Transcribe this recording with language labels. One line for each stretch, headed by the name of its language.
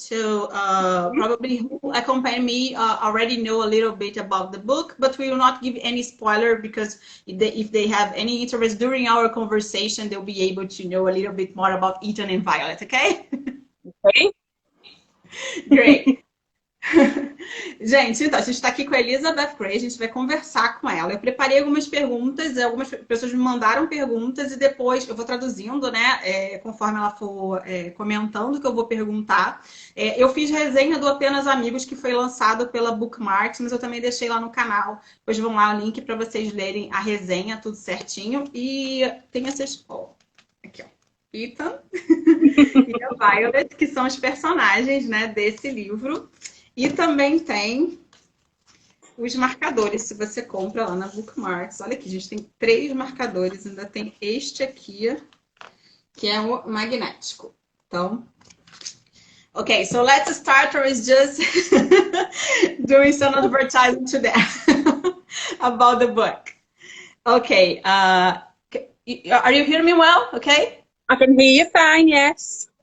English: So probably who accompany me already know a little bit about the book, but we will not give any spoiler because if they have any interest during our conversation, they'll be able to know a little bit more about Ethan and Violet, okay? okay. Great.
Portuguese: Gente, então, a gente está aqui com a Elizabeth Gray, a gente vai conversar com ela. Eu preparei algumas perguntas, algumas pessoas me mandaram perguntas e depois eu vou traduzindo, né, conforme ela for comentando o que eu vou perguntar. Eu fiz resenha do Apenas Amigos, que foi lançado pela Bookmarks, mas eu também deixei lá no canal. Depois vão lá o link para vocês lerem a resenha, tudo certinho. E tem essas... aqui, ó. Ethan e a Violet, que são os personagens, né, desse livro. E também tem os marcadores, se você compra lá na Bookmarks. Olha aqui, a gente tem 3 marcadores, ainda tem este aqui, que é o magnético.
English: Então, okay, so let's start with just doing some advertising to them about the book. Okay, are you hearing me well? Okay? I can hear you fine, yes.